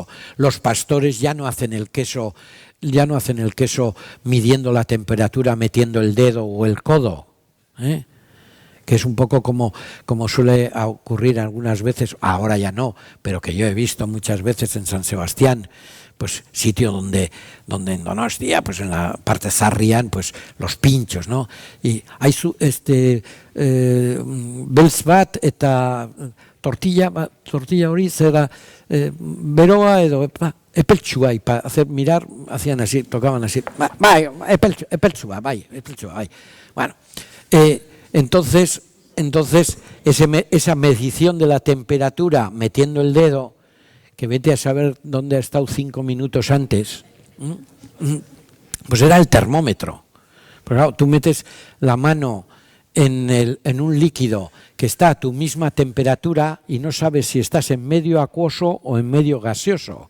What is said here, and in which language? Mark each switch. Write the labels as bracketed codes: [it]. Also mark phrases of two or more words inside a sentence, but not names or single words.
[es] Los pastores ya no hacen el queso midiendo la temperatura, metiendo el dedo o el codo, que es un poco como suele ocurrir algunas veces, ahora ya no, pero que yo he visto muchas veces en San Sebastián, pues sitio donde en Donostia, pues en la parte zarrian, pues los pinchos, ¿no? Y hay [eu] beltz bat eta tortilla hori zera beroa edo epeltsua, [es] y para hacer mirar hacían así, tocaban así, [eu] epeltsua, bai. [es] Bueno, entonces esa medición de la temperatura metiendo el dedo, que vete a saber dónde ha estado 5 minutos antes, pues era el termómetro. Pero claro, tú metes la mano en un líquido que está a tu misma temperatura y no sabes si estás en medio acuoso o en medio gaseoso.